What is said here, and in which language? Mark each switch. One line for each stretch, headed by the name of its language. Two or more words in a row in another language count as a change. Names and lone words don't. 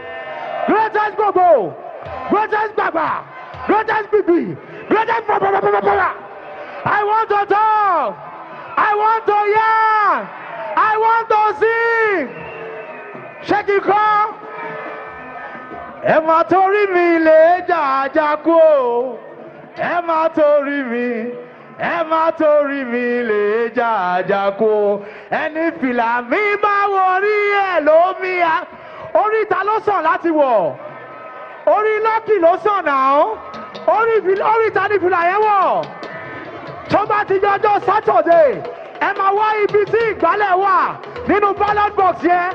English: Greatest Bobo, greatest Baba, greatest Bibi, greatest Baba. I want to talk, I want to yarn, I want to sing. Shake it, come.
Yoruba: Emma Tori mi le jajaku. Emma Tori mi le jajaku. Ẹni fìlà mi bá wọrí ẹ̀ lómi à. Orí ta ló sàn láti wọ̀? Orí Lucky ló sàn náà. Orí ta ni fìlà yẹn wọ̀? Tó bá ti jọjọ́ Saturday, ẹ máa wá ibi tí ìgbálẹ̀ wà nínú
English: ballot box
Yoruba: yẹn.